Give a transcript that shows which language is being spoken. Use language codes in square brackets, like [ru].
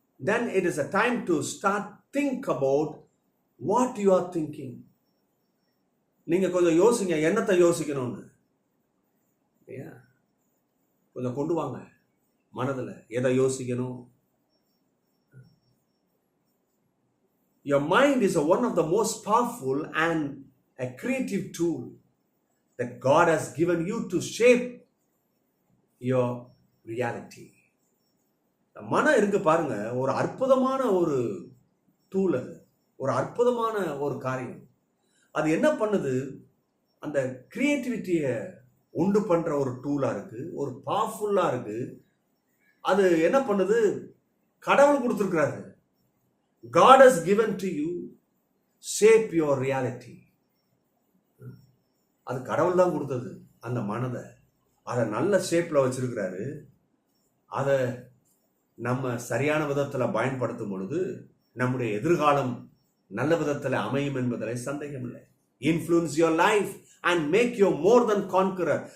[en] Then it is a time to start think about what you are thinking. [ta] நீங்க கொஞ்சம் யோசிங்க, என்னத்தை யோசிக்கணும்னு. கொஞ்சம் கொண்டு வாங்க மனதில், எதை யோசிக்கணும். [en] Your mind is one of the most powerful and a creative tool that God has given you to shape your reality. [ta] மனம் இருக்கு பாருங்க, ஒரு அற்புதமான ஒரு டூல். அது ஒரு அற்புதமான ஒரு காரியம். அது என்ன பண்ணுது? அந்த கிரியேட்டிவிட்டியை உண்டு பண்ற ஒரு டூலா இருக்கு, ஒரு பவர்ஃபுல்லா இருக்கு. அது என்ன பண்ணுது? கடவுள் கொடுத்திருக்கிறாரு. [en] God has given to you, shape your reality. [ta] அது கடவுள் தான் கொடுத்தது. அந்த மனதை அதை நல்ல ஷேப்ல வச்சிருக்கிறாரு. அதை நம்ம சரியான விதத்துல பயன்படுத்தும் பொழுது நம்முடைய எதிர்காலம் நல்ல விதத்துல அமையும் என்பதில் சந்தேகம் இல்லை. [en] Influence your life and make you more than conqueror.